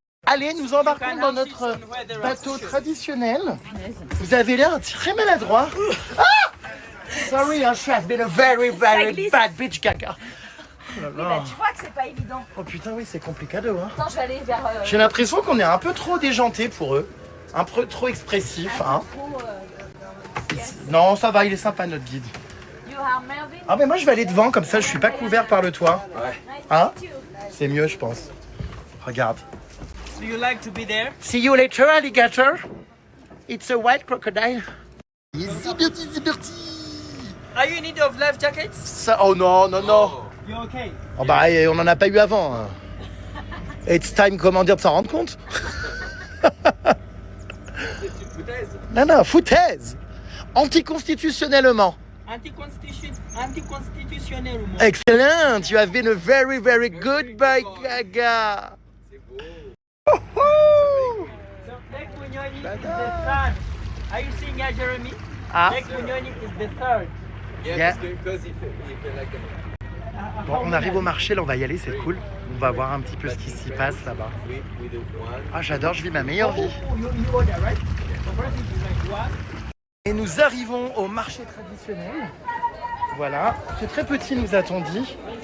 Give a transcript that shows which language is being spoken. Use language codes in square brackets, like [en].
[fr] Allez, nous embarquons dans notre bateau traditionnel. Vous avez l'air très maladroit. Ah! [en] Sorry, hein, je have been a very, very [fr] glisse. [en] bad bitch, gaga. Oh là [fr] Oui, là. bah, tu vois que c'est pas évident. Oh putain, oui, c'est complicado, hein. Attends, je vais aller vers... J'ai l'impression qu'on est un peu trop déjanté pour eux. Un peu trop expressif, hein. trop, Il Non, ça va, il est sympa notre guide. Ah mais moi je vais aller devant, comme ça je suis pas couvert par le toit. Hein? C'est mieux je pense. Regarde. [en] So you like to be there? See you later, alligator. It's a white crocodile. [fr] C'est parti, c'est parti. [en] Are you in need of life jackets? [fr] Ça, oh non, non, non. [en] You okay? [fr] Oh bah, on n'en a pas eu avant. Hein. [en] It's time, [fr] comment dire, de s'en rendre compte. Non, non, foutaise. Anticonstitutionnellement. Anticonstitutionnellement. [en] Excellent. You have been a very, very good boy, Gaga. So Lake Bunyoni is the third. Are you seeing here, Jeremy? Ah. Lake Bunyoni is the third. Yeah. because he fait like a... [fr] Bon, on arrive au marché, là on va y aller, c'est cool. On va voir un petit peu ce qui s'y passe là-bas. [en] We do one. [fr] Ah, j'adore, je vis ma meilleure vie. [en] You order, right? So first it is like one. [fr] Et nous arrivons au marché traditionnel. Voilà, c'est très petit, nous a-t-on dit.